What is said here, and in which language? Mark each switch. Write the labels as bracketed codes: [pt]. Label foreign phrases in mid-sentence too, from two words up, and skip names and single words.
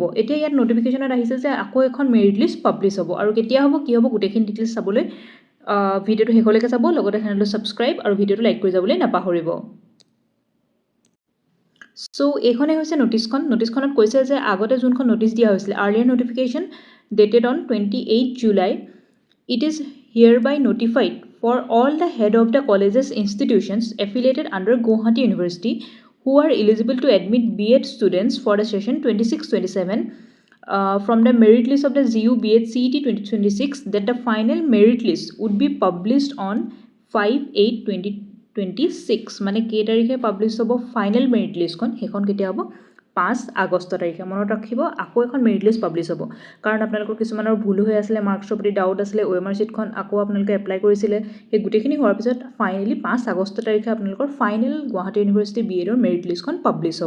[as] এতিয়া ইয়াত নটিফিকেশ্যনত আহিছে যে আকৌ এখন [en] merit list [as] পাব্লিছ হ'ব আৰু কেতিয়া হ'ব কি হ'ব গোটেইখিনি ডিটেইলছ চাবলৈ ভিডিঅ'টো শেষলৈকে চাব, লগতে চেনেলটো ছাবস্ক্ৰাইব আৰু ভিডিঅ'টো লাইক কৰি যাবলৈ নাপাহৰিব। চ' এইখনেই হৈছে নটিছখনত কৈছে যে আগতে যোনখন নটিছ দিয়া হৈছিলে [en] earlier notification dated on 28 July, it is Here by notified for all the head of the colleges institutions affiliated under Guwahati University who are eligible to admit BEd students for the session 26-27 from the merit list of the GU BEd CET 2026 that the final merit list would be published on 5/8/2026 [as] মানে কেই তাৰিখে পাব্লিছ হ'ব ফাইনেল মেৰিট লিষ্টখন, সেইখন কেতিয়া হ'ব 5 আগষ্ট তাৰিখে। মনত ৰাখিব, আকৌ এখন [en] merit list [as] পাব্লিছ হ'ব, কাৰণ আপোনালোকৰ কিছুমানৰ ভুল হৈ আছিলে, মাৰ্কছৰ প্ৰতি ডাউট আছিলে, OMR ছিটখন আকৌ আপোনালোকে এপ্লাই কৰিছিলে, সেই গোটেইখিনি হোৱাৰ পিছত ফাইনেলি 5 আগষ্ট তাৰিখে আপোনালোকৰ ফাইনেল গুৱাহাটী ইউনিভাৰ্চিটি BEdৰ [en] merit listখন [as] পাব্লিছ হ'ব।